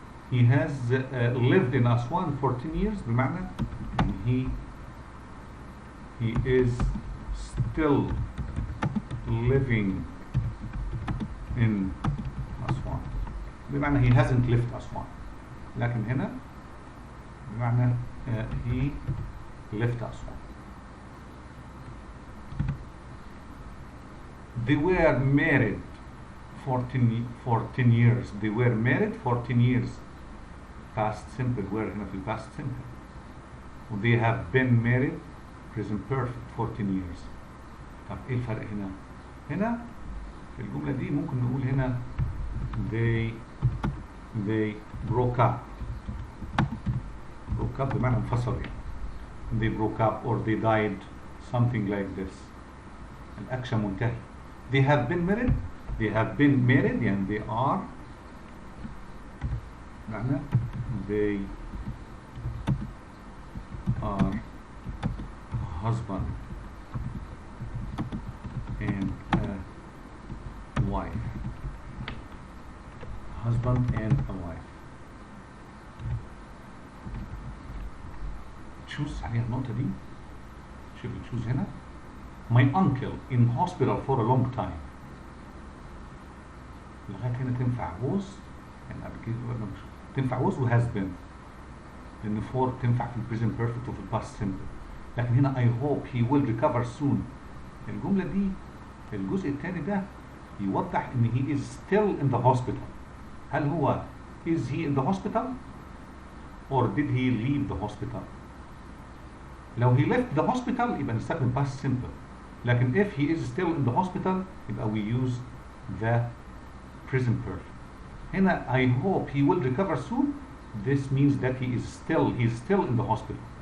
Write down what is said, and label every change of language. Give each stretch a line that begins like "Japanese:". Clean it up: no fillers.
English: he has lived in Aswan for 10 years،
Arabic: بمعنى
English: he is still living in أسوان، بمعنى he hasn't left أسوان.
Arabic: لكن هنا بمعنى
English: he left
Arabic: أسوان.
English: they were married for 10 years. they were married for 10 years. past simple were
Arabic: هنا في
English: past simple. they have been married present perfect for 10 years.
Arabic: طب ايه الفرق هنا؟ هنا في الجملة دي ممكن نقول هنا
English: they broke up
Arabic: بمعنى انفصلوا يعني.
English: they broke up or they died, something like this.
Arabic: الأكشن منتهي.
English: they have been married
Arabic: يعني
English: they are،
Arabic: معنى
English: they are husband and a wife. husband and a wife.
Arabic: تشوز عليها النقطة دي. شوف تشوز هنا.
English: My uncle in hospital for a long time.
Arabic: لغاية هنا تنفع was، يعني قبل كده تنفع was و has been، لأن for تنفع في البريزنت بيرفكت وفي الباست سمبل. لكن هنا
English: I hope he will recover soon.
Arabic: الجملة دي الجزء الثاني ده يوضح إن
English: he is still in the hospital.
Arabic: هل هو
English: is he in the hospital or did he leave the hospital؟ لو he left the hospital
Arabic: يبقى نستخدم
English: past simple.
Arabic: لكن
English: if he is still in the hospital
Arabic: يبقى
English: we use the present perfect.
Arabic: هنا
English: I hope he will recover soon. This means that he is still in the hospital.